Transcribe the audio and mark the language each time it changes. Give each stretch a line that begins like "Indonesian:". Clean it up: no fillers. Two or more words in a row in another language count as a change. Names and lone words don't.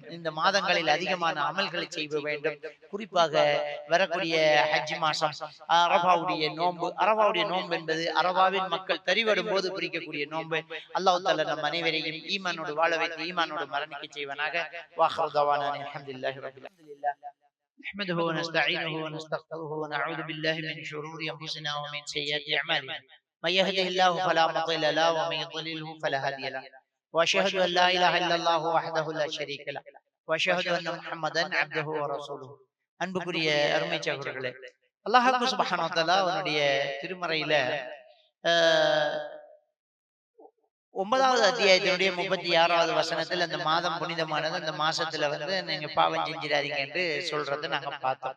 Tamil: இந்த மாதங்களில் அதிகமான அமல்களை செய்ய வேண்டும். குறிப்பாக வரக்கூடிய ஹஜ் மாசம், அரபாவுடைய நோன்பு. அரபாவுடைய நோன்பு என்பது அரபாவின் மக்கள் தரிவடும் போது பிடிக்கக்கூடிய நோன்பு.
Arabic: الله تعالى
Tamil: நம் அனைவரையும் ஈமானோடு வாழ வைத்து ஈமானோடு மரணிக்க செய்வனாக.
Arabic: وآخر دعوانا الحمد لله رب العالمين. نحمده ونستعينه ونستغفره ونعوذ بالله من شرور أنفسنا ومن سيئات أعمالنا من يهده الله فلا مضل له ومن يضلله فلا هادي له وأشهد أن لا إله إلا الله وحده لا شريك له وأشهد أن محمدا عبده ورسوله.
Tamil: அன்புக்குரிய அருமை சகோதரர்களே,
Arabic: الله سبحانه وتعالى
Tamil: அவனுடைய திருமறையில 9வது அத்தியாயத்தினுடைய 36வது வசனத்தில் அந்த மாதம் புனிதமானது, அந்த மாசத்துல நீங்க பாவம் செஞ்சிடாதீங்க என்று சொல்றதை நாங்க பார்த்தோம்.